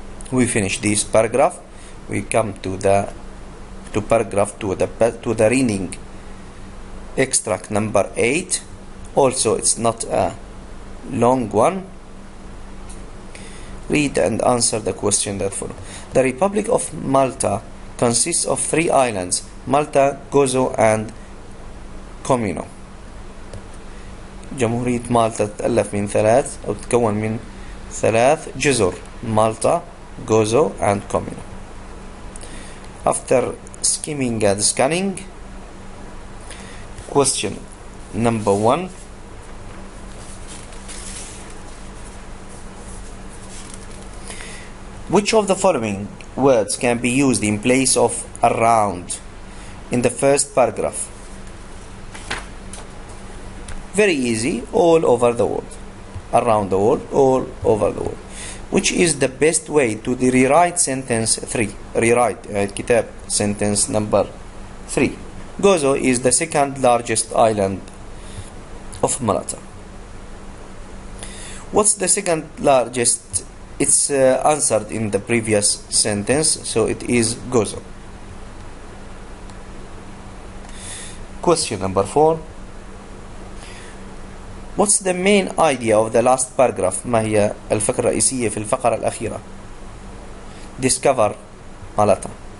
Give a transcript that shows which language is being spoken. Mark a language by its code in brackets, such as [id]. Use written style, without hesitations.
[en] We finish this paragraph. We come to the paragraph to the reading extract number 8. Also, it's not a long one. Read and answer the question that follows. The Republic of Malta consists of 3 islands: Malta, Gozo and Comino. [ar] جمهورية مالطا تتألف من 3 أو تتكون من 3 جزر: Malta, Gozo and Comino. [en] After skimming and scanning, question number 1. Which of the following words can be used in place of around in the first paragraph? Very easy, all over the world. Around the world, all over the world. Which is the best way to rewrite sentence 3? Rewrite كتاب sentence number 3. Gozo is the second largest island of Malta. What's the second largest? It's answered in the previous sentence, so it is Gozo. Question number 4. What's the main idea of the last paragraph? [ar] ما هي الفكرة الرئيسية في الفقرة الأخيرة؟ [en] Discover Malta.